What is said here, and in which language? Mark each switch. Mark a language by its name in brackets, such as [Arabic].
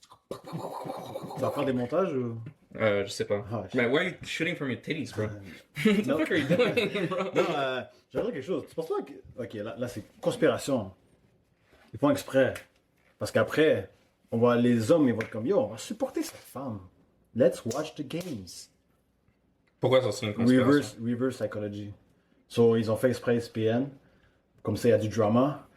[French] Tu vas faire des montages ou? Je sais pas. Ah, [English] Mais why are you shooting from your titties, bro? What the fuck are you doing, bro? [French] Non, j'aimerais quelque chose. Tu penses pas que. Ok, là c'est conspiration. Ils font exprès. Parce qu'après, les hommes, ils vont être comme yo, on va supporter cette femme. [English] Let's watch the games. [French] Pourquoi ça serait une conspiration? [English] Reverse psychology. [French] So, ils ont fait exprès ESPN. Comme ça, il y a du drama.